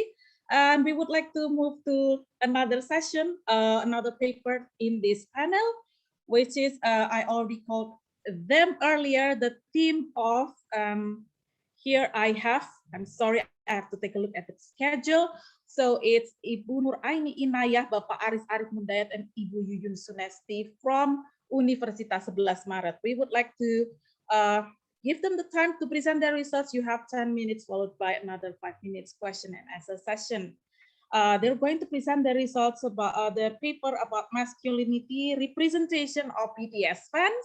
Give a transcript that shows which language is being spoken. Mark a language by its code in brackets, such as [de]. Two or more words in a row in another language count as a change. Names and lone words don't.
[en] And we would like to move to another session, another paper in this panel, which is, I already called them earlier, the theme of, here I have, I'm sorry, I have to take a look at the schedule. So it's Ibu Nuraini Inayah, Bapak Aris Arif Mundayat, and Ibu Yuyun Sunesti from Universitas 11 Maret. We would like to give them the time to present their results. You have 10 minutes, followed by another 5 minutes question and answer session. They're going to present the results about the paper about masculinity representation of BTS fans.